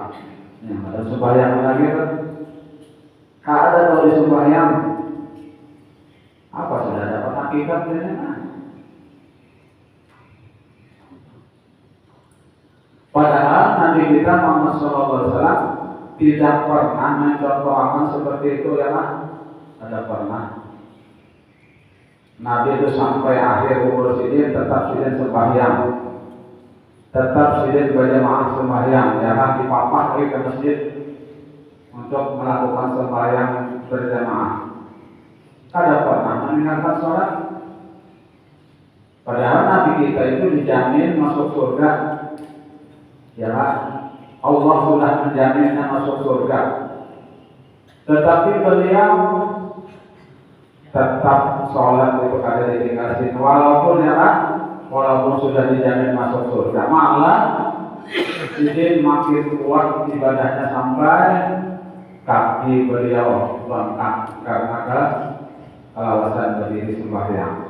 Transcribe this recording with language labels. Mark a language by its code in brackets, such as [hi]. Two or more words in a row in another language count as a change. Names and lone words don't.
[id] Yang ada sembahyang lagi kan? Kalau ada kalau di sembahyang, apa sudah dapat hakikatnya? Padahal Nabi kita Muhammad SAW tidak pernah mencontohkan seperti itu ya kan? Ada pernah. [bjn] Nabi itu sampai akhir umur sidin tetap sidin sembahyang, tetap sidin berjamaah sembahyang, ya kan? [id] Dipapak lagi ke masjid untuk melakukan sembahyang berjamaah. Ada pernah meninggalkan sholat. Padahal Nabi kita itu dijamin masuk surga. Ya kan? Allah sudah menjaminnya masuk surga. Tetapi beliau tetap sholat itu ada dikasih, walaupun ya kan, walaupun sudah dijamin masuk surga, malah jadi makin kuat ibadahnya sampai kaki beliau bengkak karena kelawasan berdiri sembahyang.